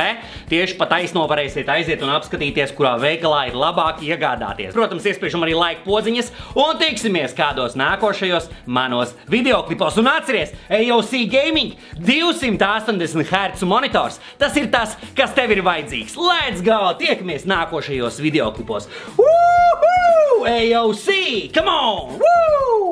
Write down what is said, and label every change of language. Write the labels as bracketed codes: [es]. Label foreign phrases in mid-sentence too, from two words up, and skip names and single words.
[lv] Tieši pa taisno varēsiet aiziet un apskatīties, kurā veikalā ir labāk iegādāties. Protams, iespiežam arī laika podziņas un tiksimies kādos nākošajos manos videoklipos. Un atceries, AOC Gaming 280 Hz monitors. Tas ir tas, kas tev ir vajadzīgs. [en] Let's go! [lv] Tiekamies nākošajos videoklipos. [en] Woohoo! AOC! Come on! Woo!